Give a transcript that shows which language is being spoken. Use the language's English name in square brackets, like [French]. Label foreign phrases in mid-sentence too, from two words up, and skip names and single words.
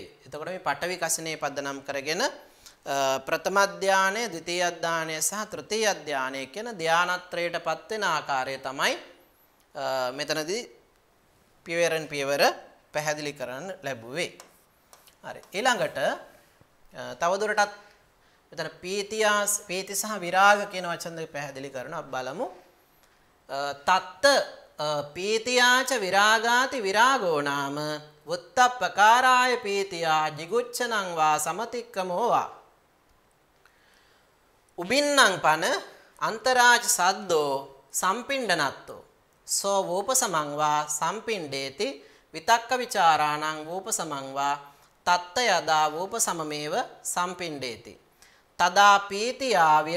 [Sinhala] එතකොට මේ පටවිකසිනේ පදනම් කරගෙන ප්‍රථම ධානය, ද්විතීය ධානය සහ තෘතීය ධානය කියන ධානත්‍රයටපත් වෙන ආකාරය තමයි මෙතනදී පියවරෙන් පියවර පැහැදිලි කරන්න ලැබුවේ. හරි. ඊළඟට තවදුරටත් මෙතන පීති සහ විරාග කියන වචන දෙක පැහැදිලි කරනවා බලමු. [Pali] තත්ත පීතියාච විරාගාති විරාගෝ නාම වුත්තප්පකාරාය පීතියා jiguccanං වා සමතික්කමෝ වා උබින්නං පන අන්තරාජ සද්දෝ සම්පිණ්ඩනත්තෝ සෝ වූපසමං වා සම්පිණ්ඩේති විතක්ක විචාරාණං වූපසමං වා තත්ත යදා වූපසමමේව සම්පිණ්ඩේති තදා පීතියා